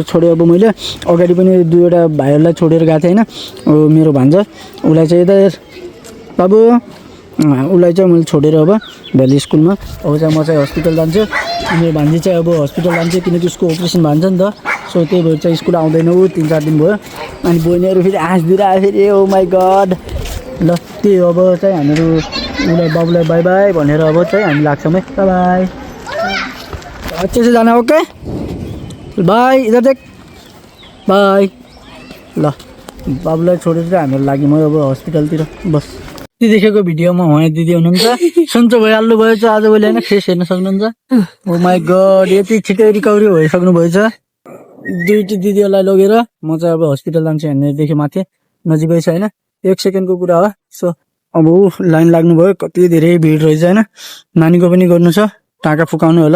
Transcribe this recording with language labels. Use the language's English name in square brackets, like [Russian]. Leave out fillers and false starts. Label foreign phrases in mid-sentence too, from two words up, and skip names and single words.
[Nepali] छोडेँ अब मैले अगाडि पनि 2वटा भाइहरूलाई छोडेर गएको थिएँ होइन मेरो भान्जा उसलाई चाहिँ यता बाबु उसलाई चाहिँ मैले छोडेर अब भ्याली स्कुलमा अब चाहिँ म चाहिँ हस्पिटल जान्छु मेरो भान्जी चाहिँ अब हस्पिटल जान्छु किनकि उसको अपरेसन भन्छ नि त सो त्यही भएर चाहिँ स्कुल आउँदैन ऊ 3-4 दिन भयो अनि बहिनीहरू फेरि हाँस्दिएर आयो फेरि [English] oh my god [Nepali] ल त्यही हो अब चाहिँ हामीहरू उसलाई बाबुलाई [English] bye bye [Nepali] भनेर अब चाहिँ हामी लाग्छौँ है बाई [Hindi] अच्छे से जाना ओके बाई इधर देख बाई [Nepali] ल बाबुलाई छोडेर चाहिँ हामीहरू लाग्यौँ अब हस्पिटलतिर बस त्यो देखेको भिडियोमा उहाँ दिदी हुनुहुन्छ सन्चो भइहाल्नु भएछ आजभोलि होइन फेस हेर्न सक्नुहुन्छ [English] oh my god [Nepali] यति छिटै रिकभरी भइसक्नु भएछ दुईटी दिदीहरूलाई लगेर म चाहिँ अब हस्पिटल जान्छु हेर्नेदेखि माथि नजिकै छ होइन 1 सेकेन्डको कुरा हो सो अब लाइन लाग्नु भयो कति धेरै भिड रहेछ होइन नानीको पनि गर्नु छ टाँका फुकाउनु होला